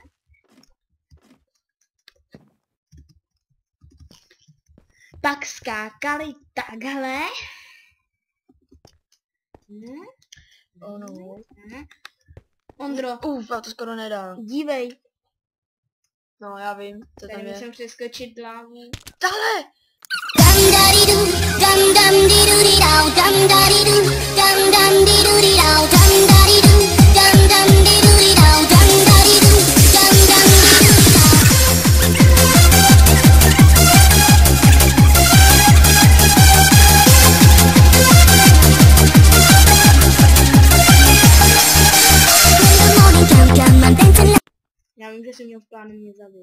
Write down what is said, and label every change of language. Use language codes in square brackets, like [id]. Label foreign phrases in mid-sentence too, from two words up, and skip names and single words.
[cs] Pak skákali takhle. No. Ondro, Já to skoro nedal. dívej. No, já vím, co Tady tam je. musím přeskočit hlavu. Tahle! Dum da di doo, dum dum di doo di dow, dum da di doo, dum dum di doo di dow, dum da di doo, dum dum di doo di dow, dum da di doo, dum dum di doo di dow. Já vím, že jsi měl v plánu mě zabít.